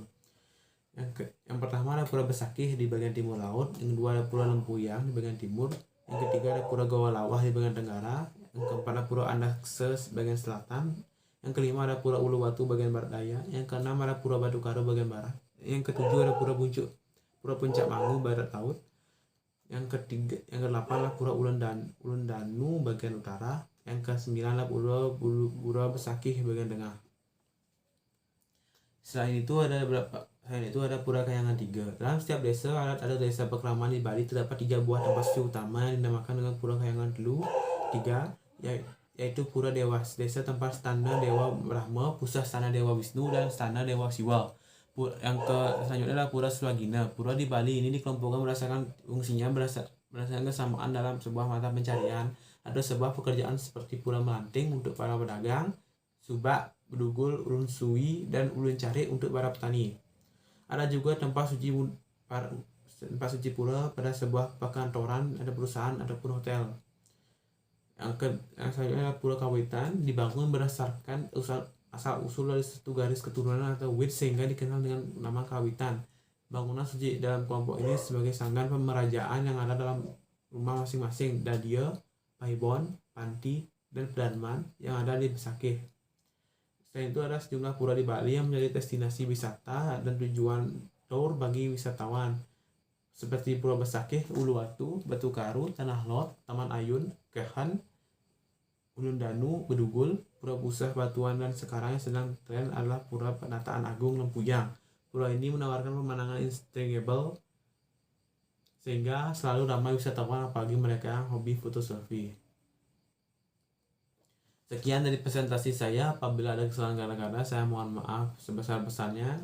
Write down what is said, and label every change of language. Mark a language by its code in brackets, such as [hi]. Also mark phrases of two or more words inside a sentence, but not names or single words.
[id] Yang pertama adalah Pura Besakih di bagian timur laut, yang kedua adalah Pura Lempuyang di bagian timur, yang ketiga adalah Pura Gawalawah di bagian tenggara, yang keempat adalah Pura Andakse bagian selatan, yang kelima adalah Pura Uluwatu bagian barat daya, yang keenam adalah Pura Badukaro bagian barat, yang ketujuh adalah Pura Puncak Mangu barat laut, yang kedelapan adalah Pura Ulun Danu bagian utara, yang ke-9 adalah Pura Besakih bagian tengah. Selain itu ada Pura Kahyangan 3. Dalam setiap desa ada desa pekraman di Bali, terdapat 3 buah tempat suci utama yang dinamakan dengan Pura Kahyangan 3, yaitu Pura Dewa Desa, tempat stana Dewa Brahma, pusat stana Dewa Wisnu, dan stana Dewa Siwa. Yang selanjutnya adalah Pura Sulagina. Pura di Bali ini dikelompokkan berdasarkan fungsinya, berdasarkan kesamaan dalam sebuah mata pencarian. Ada sebuah pekerjaan seperti Pura Melanting untuk para pedagang, Subak, Bedugul, Ulun Suwi, dan Ulun Cari untuk para petani. Ada juga tempat suci pura pada sebuah perkantoran, ada perusahaan ataupun hotel. Yang selanjutnya adalah Pura Kawitan, dibangun berdasarkan asal-usul dari satu garis keturunan atau wit, sehingga dikenal dengan nama Kawitan. Bangunan suci dalam kelompok ini sebagai sanggan pemerajaan yang ada dalam rumah masing-masing Dadia, Paibon, Panti, dan Pedanman yang ada di Besakih. Selain itu ada sejumlah pura di Bali yang menjadi destinasi wisata dan tujuan tour bagi wisatawan, seperti Pura Besakih, Uluwatu, Batu Karu, Tanah Lot, Taman Ayun, Kehan, Ulun Danu, Bedugul, Pura Pusah Batuan, dan sekarang yang sedang tren adalah Pura Penataan Agung Lempuyang. Pura ini menawarkan pemandangan instagramable sehingga selalu ramai wisatawan, apalagi mereka yang hobi foto selfie. Sekian dari presentasi saya. Apabila ada kesalahan kata-kata, saya mohon maaf sebesar-besarnya.